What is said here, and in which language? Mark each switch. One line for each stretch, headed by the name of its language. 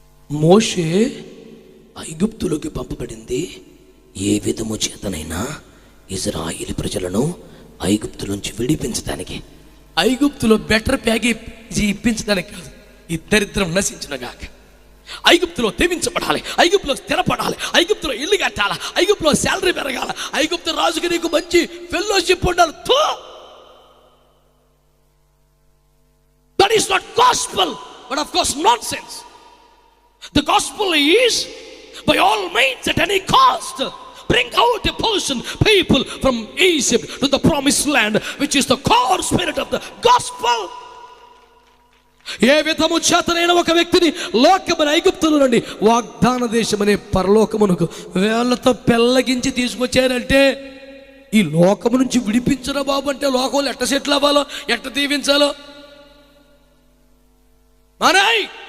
Telugu: మోషే ఐగుప్తులోకి పంపబడింది ఏ విధము చేతనైనా ఇజ్రాయేలు ప్రజలను ఐగుప్తులోంచి విడిపించడానికి, ఐగుప్తులో బెటర్ ప్యాకేజీ ఇప్పించడానికి కాదు. ఈ దరిద్రం నశించునుగాక. ఐగుప్తులో తెవించబడాలి, ఐగుప్తులో స్థిరపడాలి, ఐగుప్తులో ఇల్లు కట్టాలి, ఐగుప్తులో శాలరీ పెరగాలి, ఐగుప్తు రాజుకి నీకు మంచి ఫెలోషిప్ ఉండాలి.
English: That is not gospel, but of course nonsense. The gospel is by all means at any cost bring out a people from Egypt to the promised land, which is the core spirit of the gospel.
Telugu: ఏ విధము చేతనైన ఒక వ్యక్తిని లోకమైన ఐగుప్తుల నుండి వాగ్దాన దేశమనే పరలోకమునకు వేళ్లతో పెళ్ళగించి తీసుకొచ్చారంటే ఈ లోకము నుంచి విడిపించరా బాబు అంటే లోకంలో ఎట్ట సెటిల్ అవ్వాలో, ఎట్ట దీవించాలో మానాయ్.